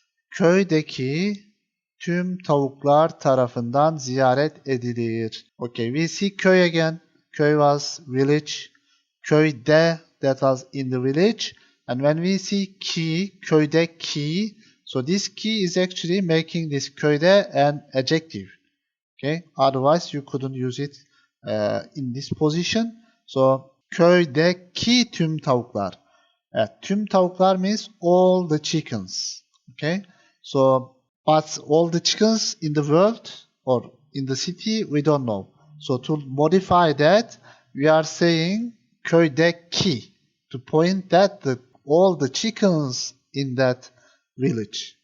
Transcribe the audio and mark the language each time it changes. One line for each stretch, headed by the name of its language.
Turkish: Köydeki tüm tavuklar tarafından ziyaret edilir.
English: Okay, we see köy again. Köy was village. Köyde, that was in the village. And when we see ki, köydeki, so this ki is actually making this köyde an adjective. Okay, otherwise you couldn't use it in this position.
Turkish: So köydeki tüm tavuklar. Tüm tavuklar
English: means all the chickens. Okay, so but all the chickens in the world or in the city, we don't know. So to modify that, we are saying köydeki, to point that all the chickens in that village.